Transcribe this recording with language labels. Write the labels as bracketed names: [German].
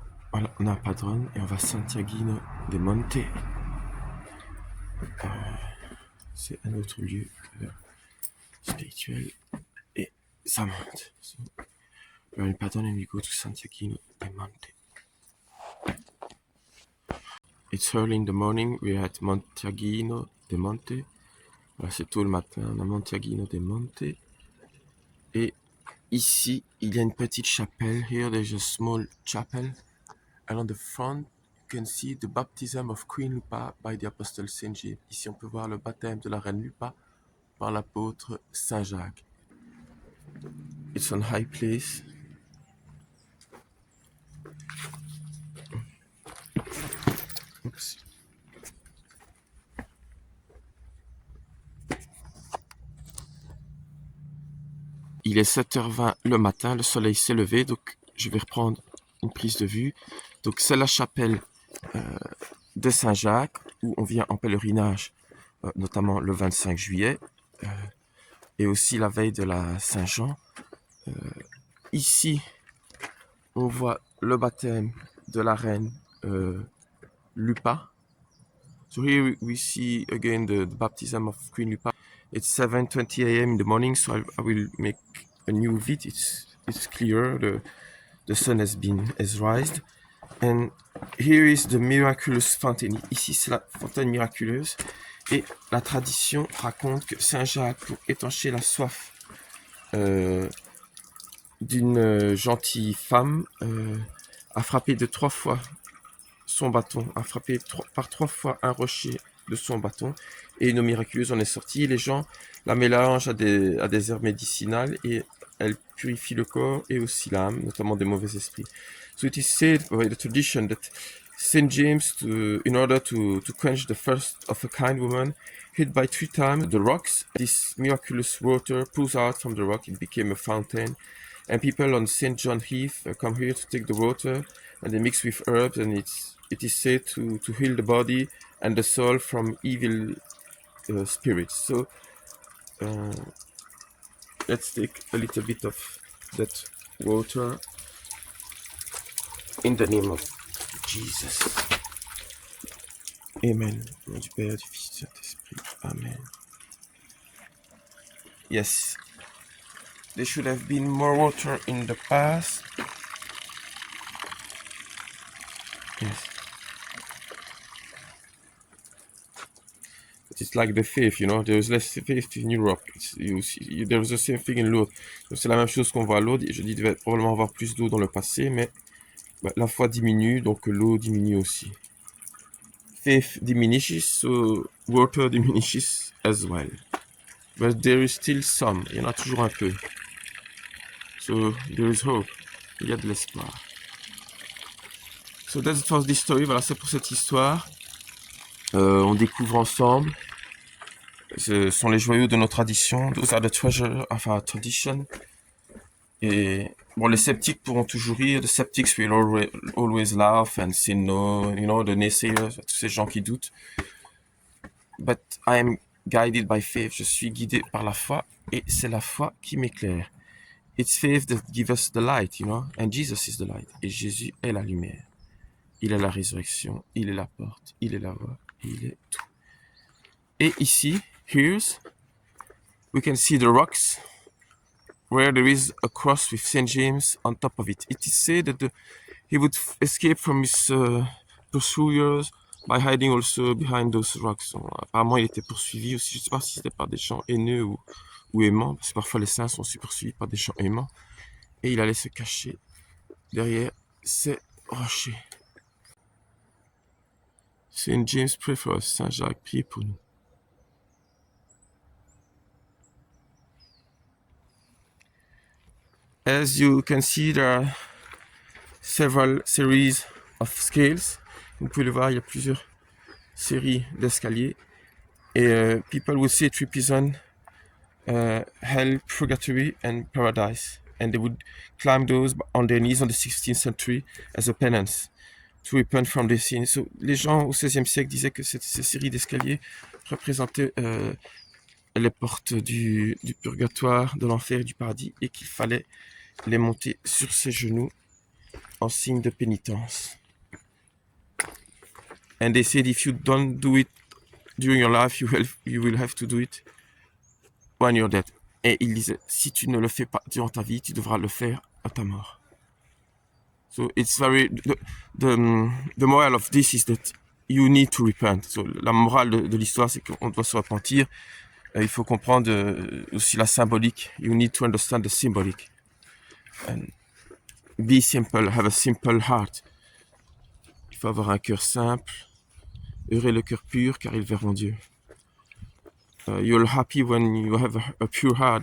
[French] Voilà, on a un padron et on va à Santiaguino de Monte. C'est un autre lieu spirituel et ça monte. [English] So, we're in Padron and we go to Santiaguino de Monte. It's early in the morning, we're at Montiaguino de Monte. [French] Voilà, c'est tôt le matin, on a Montiaguino de Monte. Et ici, il y a une petite chapelle. [English] Here there's a small chapel. And on the front, you can see the baptism of Queen Lupa by the Apostle Saint James. [French] Ici, on peut voir le baptême de la reine Lupa par l'apôtre Saint Jacques. [English] It's on high place. Oops. [French] Il est 7h20 le matin, le soleil s'est levé, donc je vais reprendre une prise de vue. Donc c'est la chapelle de Saint-Jacques, où on vient en pèlerinage, notamment le 25 juillet, et aussi la veille de la Saint-Jean. Ici, on voit le baptême de la reine Lupa. [English] So here we see again the baptism of Queen Lupa. It's 7:20 a.m. in the morning, so I will make a new vid. It's clear. The sun has rised. And here is the miraculous fountain. [French] Ici, c'est la fontaine miraculeuse. Et la tradition raconte que Saint Jacques, pour étancher la soif d'une gentille femme, a frappé de 3 fois son bâton, a frappé par 3 fois un rocher de son bâton, et une eau miraculeuse en est sortie. Les gens la mélangent à des herbes médicinales et elle purifie le corps et aussi l'âme, notamment des mauvais esprits. [English] So it is said by the tradition that Saint James, in order to quench the thirst of a kind woman, hit by 3 times the rocks. This miraculous water pulls out from the rock. It became a fountain. And people on St. John Heath come here to take the water, and they mix with herbs, and it is said to heal the body and the soul from evil spirits. So let's take a little bit of that water in the name of Jesus. Amen. [French] Au nom du Père, du Fils, du Saint-Esprit. Amen. [English] Yes. There should have been more water in the past. Yes. It's like the faith, you know. There's less faith in Europe. There's the same thing in Lourdes. [French] C'est la même chose qu'on voit à Lourdes. Je dis qu'il devait probablement avoir plus d'eau dans le passé, mais la foi diminue, donc l'eau diminue aussi. [English] Faith diminishes, so water diminishes as well. But there is still some. [French] Il y en a toujours un peu. [English] So there is hope. [French] Il y a de l'espoir. [English] So that's for this story. [French] Voilà, c'est pour cette histoire. On découvre ensemble. Ce sont les joyaux de nos traditions. [English] Those are the treasures of our tradition. [French] Et bon, les sceptiques pourront toujours rire. [English] The skeptics will always laugh and say no. You know, the naysayers, [French] tous ces gens qui doutent. [English] But I am guided by faith. [French] Je suis guidé par la foi, et c'est la foi qui m'éclaire. [English] It's faith that gives us the light, you know, and Jesus is the light. [French] Et Jésus est la lumière. Il est la résurrection, il est la porte, il est la voie, il est tout. Et ici, [English] here's, we can see the rocks where there is a cross with Saint James on top of it. It is said that he would escape from his pursuers by hiding also behind those rocks. [French] Apparemment, il était poursuivi aussi. Je ne sais pas si c'était par des gens haineux ou aimants, parce que parfois les saints sont aussi poursuivis par des gens aimants. Et il allait se cacher derrière ces rochers. [English] Saint James pray for us. [French] Saint Jacques prie pour nous. [English] As you can see, there are several series of scales. [French] Vous pouvez le voir, il y a plusieurs séries d'escaliers. [English] Et people would say it represents hell, purgatory, and paradise. And they would climb those on their knees on the 16th century as a penance to repent from their sins. [French] So, les gens au XVIe siècle disaient que ces séries d'escaliers représentaient les portes du purgatoire, de l'enfer et du paradis, et qu'il fallait les monter sur ses genoux en signe de pénitence. [English] And they said if you don't do it during your life, you will have to do it when you're dead. [French] Et il disait, si tu ne le fais pas durant ta vie, tu devras le faire à ta mort. [English] So it's very, the moral of this is that you need to repent. [French] So la morale de l'histoire, c'est qu'on doit se repentir. Il faut comprendre aussi la symbolique. [English] You need to understand the symbolic. And be simple, have a simple heart. [French] Il faut avoir un cœur simple. Heureux le cœur pur, car ils verront Dieu. [English] You're happy when you have a pure heart.